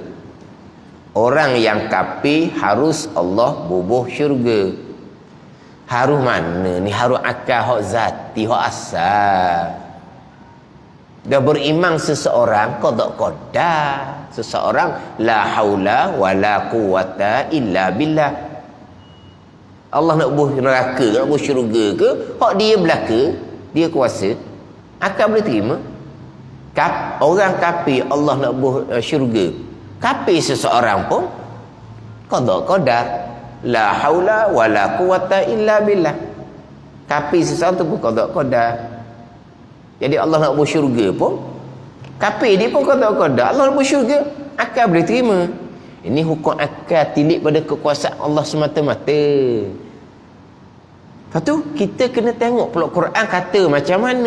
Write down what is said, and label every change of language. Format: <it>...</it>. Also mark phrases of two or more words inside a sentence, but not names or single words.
<ms>Orang yang kafir harus Allah bubuh syurga. Harus mana ni? Harus akal hak zati, hak asal. Dah beriman seseorang qada.</ms> <ar>Seseorang لا حول ولا قوة إلا بالله.</ar> <ms>Allah nak bubuh neraka, nak bubuh syurga ke, hak dia belaka, dia kuasa. Akal boleh terima? Orang kafir Allah nak bubuh syurga. Kafir seseorang pun qada.</ms> <ar>لا حول ولا قوة إلا بالله.</ar> <ms>Kafir seseorang tu pun qada. Jadi Allah nak bubuh syurga pun kafir dia pun qada. Allah nak bubuh syurga, akal boleh terima. Ini hukum akal tilik pada kekuasaan Allah semata-mata. Lepas tu kita kena tengok pula Quran kata macam mana.</ms>